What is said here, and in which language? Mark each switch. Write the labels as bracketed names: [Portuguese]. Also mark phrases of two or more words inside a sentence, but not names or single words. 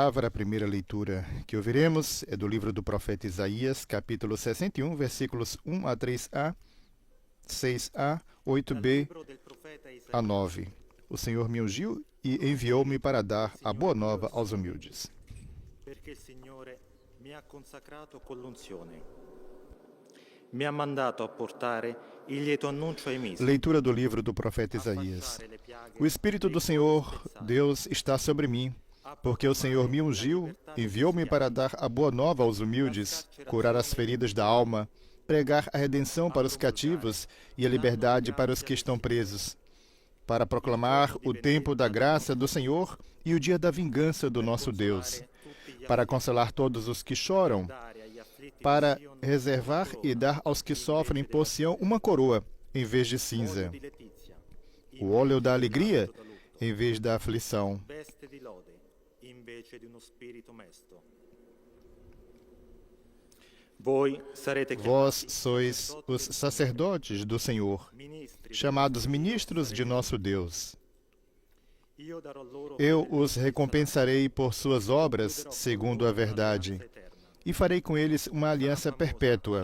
[Portuguese] A primeira leitura que ouviremos é do livro do profeta Isaías, capítulo 61, versículos 1 a 3a, 6a, 8b a 9. O Senhor me ungiu e enviou-me para dar a boa nova aos humildes. [Italian] Perché il Signore mi ha consacrato con l'unzione. Mi ha mandato a portare il lieto annuncio ai miseri. [Portuguese] Leitura do livro do profeta Isaías. O Espírito do Senhor, Deus, está sobre mim, porque o Senhor me ungiu, enviou-me para dar a boa nova aos humildes, curar as feridas da alma, pregar a redenção para os cativos e a liberdade para os que estão presos, para proclamar o tempo da graça do Senhor e o dia da vingança do nosso Deus, para consolar todos os que choram, para reservar e dar aos que sofrem por Sião uma coroa, em vez de cinza, o óleo da alegria, em vez da aflição. [Italian] Veste di lode, invece di uno spirito mesto. [Portuguese] Vós sois os sacerdotes do Senhor, chamados ministros de nosso Deus. Eu os recompensarei por suas obras, segundo a verdade, e farei com eles uma aliança perpétua.